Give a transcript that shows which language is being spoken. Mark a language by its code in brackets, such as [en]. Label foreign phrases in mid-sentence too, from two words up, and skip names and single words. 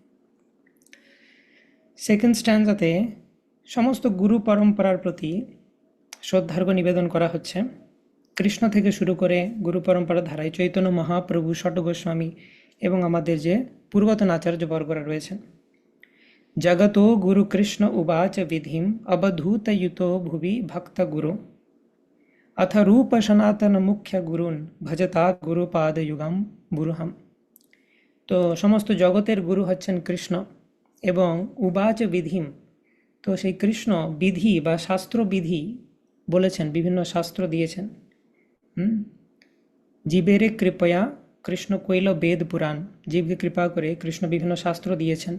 [en] second stanza-te [bn] সমস্ত গুরু পরম্পরার প্রতি শ্রদ্ধার্ঘ নিবেদন করা হচ্ছে। কৃষ্ণ থেকে শুরু করে গুরু পরম্পরা ধারায় চৈতন্য মহাপ্রভু, ষট গোস্বামী এবং আমাদের যে পূর্বতন আচার্যবর্গরা রয়েছেন। [sa] জগতো গুরু কৃষ্ণ উবাচ বিধিম অবধূতয়ুতো ভুবি ভক্ত গুরু अथ रूप सनातन मुख्य गुरुन् भजतात् गुरुपाद युगम बुरुहम। [bn] তো সমস্ত জগতের গুরু হচ্ছেন কৃষ্ণ এবং [sa] উবাচ বিধিম, [bn] তো সেই কৃষ্ণ বিধি বা শাস্ত্র বিধি বলেছেন, বিভিন্ন শাস্ত্র দিয়েছেন। হুম, জীবের কৃপয়া কৃষ্ণ কৈল বেদ পুরাণ, জীবকে কৃপা করে কৃষ্ণ বিভিন্ন শাস্ত্র দিয়েছেন।